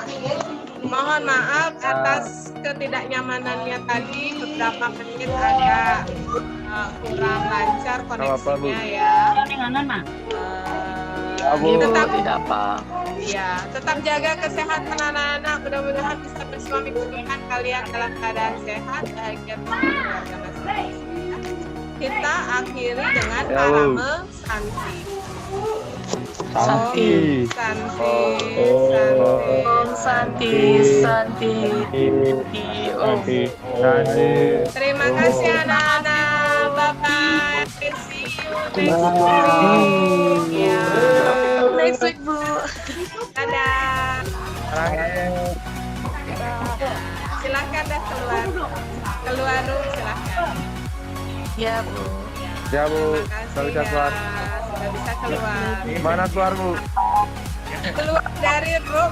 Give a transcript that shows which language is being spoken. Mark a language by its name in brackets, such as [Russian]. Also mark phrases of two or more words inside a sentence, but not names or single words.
[Indonesian] Mohon maaf atas ketidaknyamanannya tadi, beberapa menit agak kurang lancar koneksinya ya. Tetap tidak apa. Ya, tetap jaga kesehatan anak-anak. Mudah-mudahan bisa bersua minggu depan kalian dalam keadaan sehat, bahagia bersama keluarga masing-masing. Kita akhiri dengan parame santi. Santi. Santi. Terima kasih anak-anak. [English] Bye-bye. See you next week. Ya. Next week [Indonesian] Bu. Dadah. Silakan dah keluar. Keluar room silakan. Ya Bu. Ya Bu, Sudah bisa keluar. Mana keluar Bu? Keluar dari room.